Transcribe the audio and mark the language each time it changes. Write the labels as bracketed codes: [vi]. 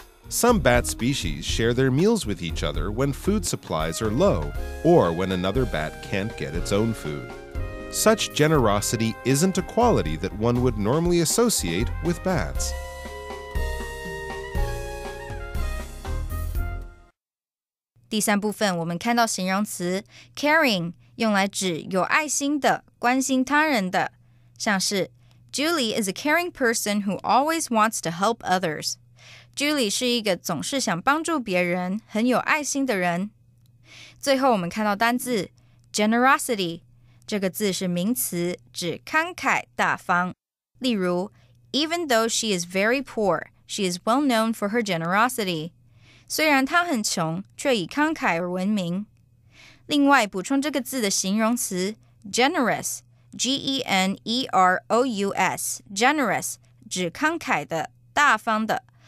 [en] Some bat species share their meals with each other when food supplies are low or when another bat can't get its own food. Such generosity isn't a quality that one would normally associate with bats. [zh] 第三部分我们看到形容词 caring 用来指有爱心的、关心他人的，像是 [en] Julie is a caring person who always wants to help others. [zh] Julie 是一个总是想帮助别人、很有爱心的人。最后我们看到单字 generosity 这个字是名词，指慷慨大方。例如 [en] Even though she is very poor, she is well known for her generosity. [zh] 虽然她很穷，却以慷慨而闻名。另外补充这个字的形容词 generous, G-E-N-E-R-O-U-S, generous 指慷慨的、大方的。